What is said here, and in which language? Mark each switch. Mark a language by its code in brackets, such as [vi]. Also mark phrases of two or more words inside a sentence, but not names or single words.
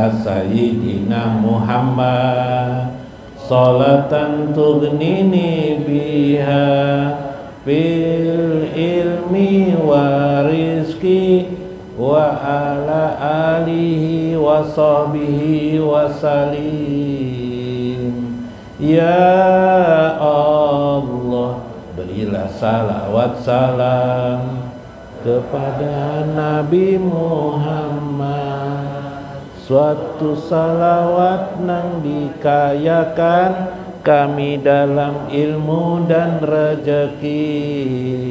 [ar] سيدنا محمد صلاة تغنينا بها في العلم والرزق وعلى آله وصحبه وسلم. يا الله, [id] berilah salawat salam kepada Nabi Muhammad. [bjn] Suatu salawat nang dikayakan kami dalam ilmu dan rezeki.